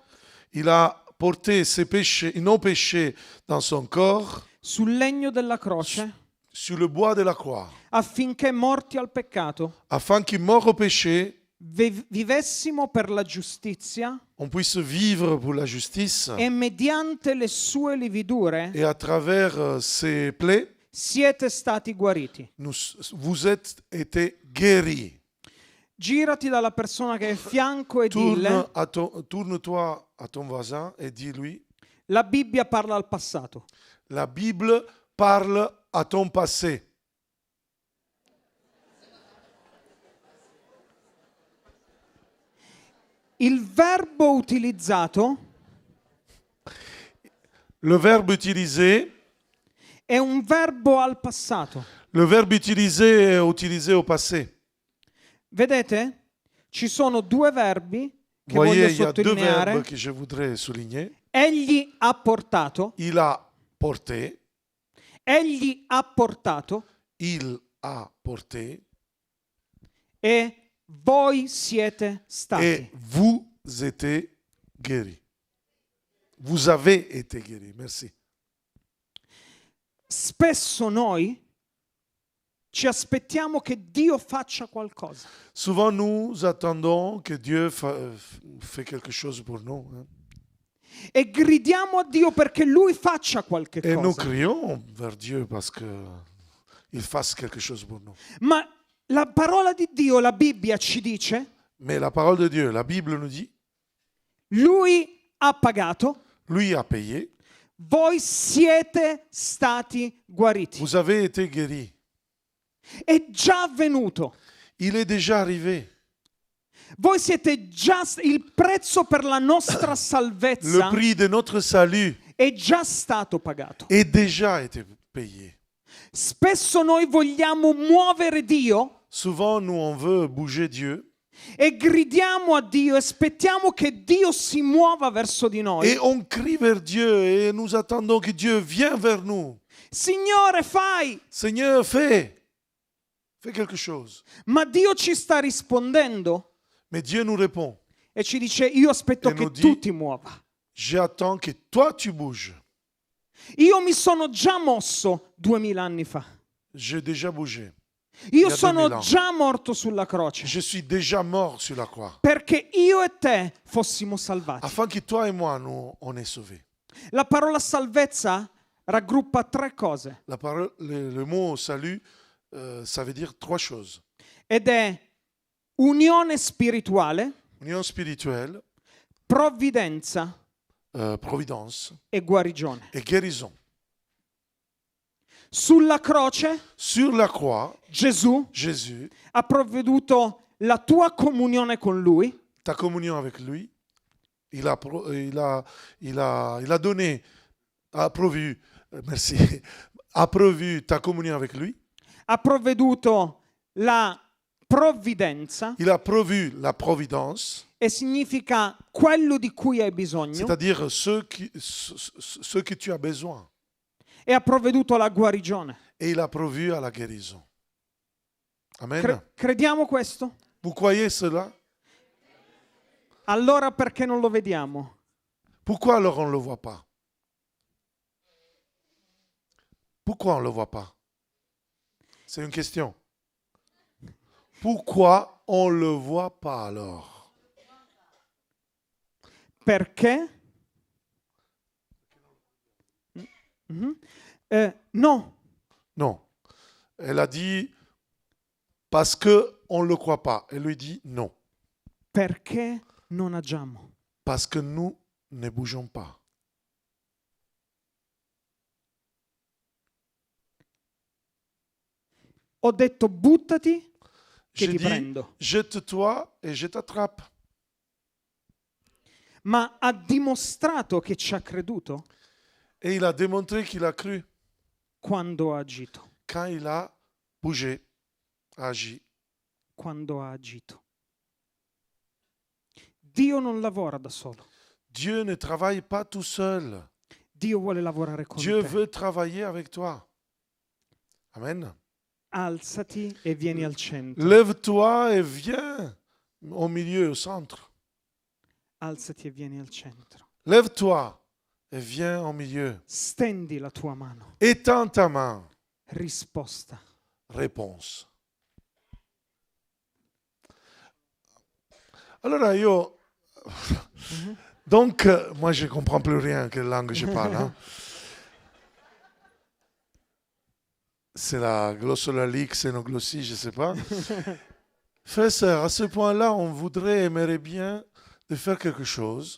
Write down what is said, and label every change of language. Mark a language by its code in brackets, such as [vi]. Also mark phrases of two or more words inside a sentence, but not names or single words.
[fr] il a porté ses péchés, nos péchés dans son corps [it] sul legno della croce, [fr] sur le bois de la croix, [it] affinché morti al peccato [fr] afin qu'il mort au péché, [it] vivessimo per la giustizia [fr] on puisse vivre pour la justice, [it] e mediante le sue lividure [fr] et à travers ses plaies, [it] siete stati guariti. [fr] vous êtes été guéris. [it] Girati dalla persona che è a fianco e dille: [fr] Tourne-toi à ton voisin et dis-lui, [it] la Bibbia parla al passato. [fr] la Bible parle à ton passé. [it] Il verbo utilizzato [fr] Le verbe utilisé, [it] è un verbo al passato. [fr] le verbe utilisé est utilisé au passé. [it] Vedete? Ci sono due verbi che [fr] Vous voyez, [it] voglio [fr] il y a deux verbes [it] sottolineare. [fr] que je voudrais souligner. [it] Egli ha portato, [fr] Il a porté, [it] egli ha portato [fr] il a porté, [it] e voi siete stati. [fr] et vous êtes guéris. Vous avez été guéris. Merci. [it] Spesso noi ci aspettiamo che Dio faccia qualcosa. [fr] Souvent, nous attendons que Dieu fait quelque chose pour nous. Hein. [it] E gridiamo a Dio perché Lui faccia qualche [fr] Et nous [it] cosa. [fr] crions vers Dieu parce qu'il fasse quelque chose pour nous. [it] Ma la parola di Dio, la Bibbia ci dice, [fr] Mais la parole de Dieu, la Bible nous dit, [it] Lui ha pagato, [fr] lui a payé, [it] voi siete stati guariti. [fr] vous avez été guéris. [it] È già avvenuto. [fr] Il est déjà arrivé. [it] Voi siete già, il prezzo per la nostra [fr] Le [it] salvezza [fr] prix de notre salut [it] è già stato pagato. [fr] est déjà été payé. [it] Spesso noi vogliamo muovere Dio [fr] Souvent, nous, on veut bouger Dieu [it] e gridiamo a Dio, aspettiamo che Dio si muova verso di noi. [fr] et on crie vers Dieu et nous attendons que Dieu vienne vers nous. [it] Signore, fai! [fr] Seigneur, fais quelque chose. [it] Ma Dio ci sta rispondendo [fr] Mais Dieu nous répond, [it] e ci dice: io aspetto E che [fr] nous dit- [it] tu ti muova. [fr] j'attends que toi tu bouges. [it] Io mi sono già mosso 2000 anni fa. [fr] J'ai déjà bougé. [it] Io [fr] Il y a [it] sono [fr] 2000 ans. [it] già morto sulla croce [fr] Je suis déjà mort sur la croix. [it] perché io e te fossimo salvati. [fr] Afin que toi et moi, nous, on est sauvés. [it] La parola salvezza raggruppa tre cose [fr] La parole, le mot salut, ça veut dire trois choses. [it] ed è unione spirituale, [fr] Union spirituelle, [it] provvidenza [fr] providence [it] e guarigione. [fr] et guérison. [it] Sulla croce [fr] Sur la croix, [it] Gesù [fr] Jésus, [it] ha provveduto la tua comunione con Lui, [fr] ta communion avec lui, il a donné, a provu, merci, a provu ta communion avec lui, [it] ha provveduto la provvidenza [fr] il a provu la providence, [it] e significa quello di cui hai bisogno, [fr] c'est-à-dire ce que tu as besoin, [it] e ha provveduto la guarigione. [fr] et il a provu à la guérison. Amen. [it] Crediamo questo? [fr] Vous croyez cela? [it] Allora perché non lo vediamo? [fr] Pourquoi alors on ne le voit pas? Pourquoi on ne le voit pas? C'est une question. Pourquoi on ne le voit pas alors? [it] Perché? No, [fr] Non. Elle a dit parce qu'on ne le croit pas. Elle lui dit non. [it] perché non agiamo. [fr] Parce que nous ne bougeons pas. [it] Ho detto buttati che [fr] Je [it] ti [fr] dis, [it] prendo. [fr] jette-toi et je t'attrape. [it] Ma ha dimostrato che ci ha creduto [fr] Et il a démontré qu'il a cru [it] quando ha agito. [fr] quand il a bougé, agi. [it] Quando ha agito. Dio non lavora da solo. [fr] Dieu ne travaille pas tout seul. [it] Dio vuole lavorare con [fr] Dieu [it] te. [fr] veut travailler avec toi. Amen. [it] Alzati e vieni al centro. [fr] Lève-toi et viens au milieu, au centre. [it] Alzati e vieni al centro. [fr] Lève-toi et viens au milieu. [it] Stendi la tua mano. [fr] Étends ta main. [it] Risposta. [fr] Réponse. [it] Allora io... [fr] Donc, moi je ne comprends plus rien quelle langue je parle. Hein. C'est la glossolalie, xénoglossie, je ne sais pas. Frères et sœurs, à ce point-là, on voudrait, aimerait bien de faire quelque chose.